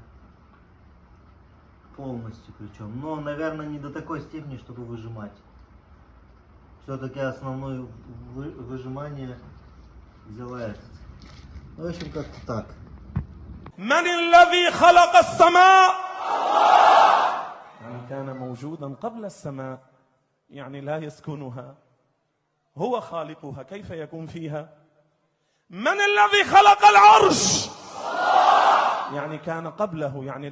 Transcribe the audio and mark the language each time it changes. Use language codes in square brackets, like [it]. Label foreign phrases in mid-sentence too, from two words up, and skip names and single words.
[ru] Полностью причем. Но, наверное, не до такой степени, чтобы выжимать. Все-таки основное выжимание взяла этот. В общем, как-то так. [ar] من الذي خلق السماء يعني كان موجودا قبل السماء يعني لا يسكنها هو خالقها كيف يكون فيها من الذي خلق العرش يعني كان قبله يعني